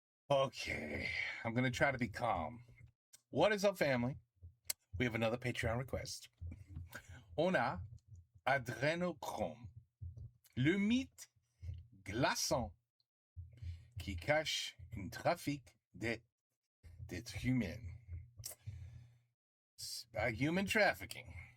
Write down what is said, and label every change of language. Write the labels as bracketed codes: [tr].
[en] Okay, I'm gonna try to be calm. What is up, family? We have another Patreon request. [fr] On a Adrenochrome, le mythe glaçant qui cache un trafic d'êtres humains. [en] It's about human trafficking.